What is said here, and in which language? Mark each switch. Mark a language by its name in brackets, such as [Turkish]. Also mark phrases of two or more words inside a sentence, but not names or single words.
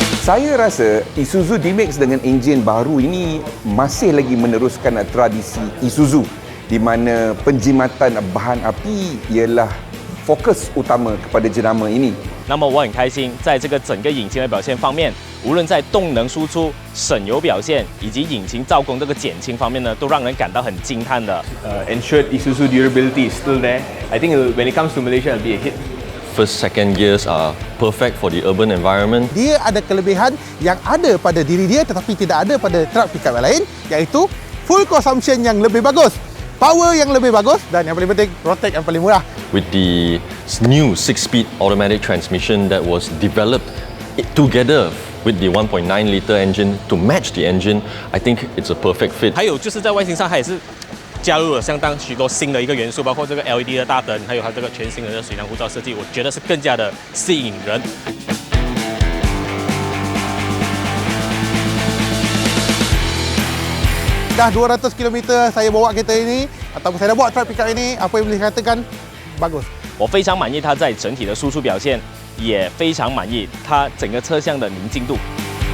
[Malay] Saya rasa IsuzuDMax dengan enjin baru ini masih lagi meneruskan tradisi Isuzu di mana penjimatan bahan api ialah fokus utama kepada jenama ini. [Chinese] 那么我很开心，在这个整个引擎的表现方面，无论在动能输出、省油表现以及引擎造工这个减轻方面呢，都让人感到很惊叹的。 [English] Ensured Isuzu durability is still there. I think when it comes to Malaysia, it'll be a hit. First, second gears are perfect for the urban environment. [Malay] Dia ada kelebihan yang ada pada diri dia tetapi tidak ada pada truk pickup yang lain, iaitu [English] fuel consumption [Malay] yang lebih bagus, power yang lebih bagus dan yang paling penting rotek yang paling murah. [English] With the new 6-speed automatic transmission that was developed together with the 1.9 liter engine to match the engine, I think it's a perfect fit. [Chinese] 还有就是在外形上，它也是加入了相当许多新的一个元素，包括这个 LED 的大灯，还有它这个全新的水箱护罩设计，我觉得是更加的吸引人。 [Malay] Dah 200 km saya bawa kereta ini ataupun saya dah bawa truk pickup ini, apa yang boleh katakan bagus. [Chinese] 我非常满意它在整体的输出表现，也非常满意它整个车厢的宁静度。